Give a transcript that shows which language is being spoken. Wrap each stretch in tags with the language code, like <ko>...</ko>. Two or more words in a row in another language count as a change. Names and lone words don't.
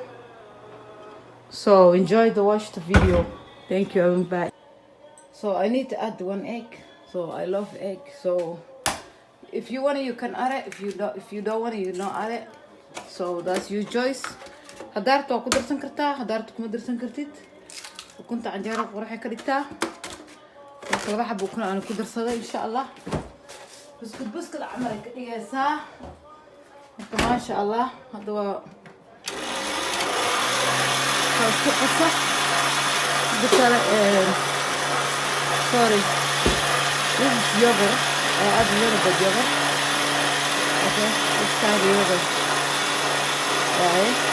<en>So enjoy the watch the video. Thank you. I'm back. So I need to add 1 egg. So I love egg. So if you want it, you can add it. If you don't want it, you don't add it. So that's your choice.</en> <so>هدارت waa ku darsan kartaa, hadaartu kuma darsan kartid. ukunta canjeero quraxay ka dhigtaa. marka laba xabo ukun aan ku darsado</so> <ar>insha Allah.</ar> <so>buskud camal ay ka dhigaysaa. marka</so> <ar>maasha Allah</ar> <so>hadda waa ku qasa bitala</so> <en>sorry, this is yogurt. I add a little bit yogurt. Okay, let's try the yogurt. Right.</en>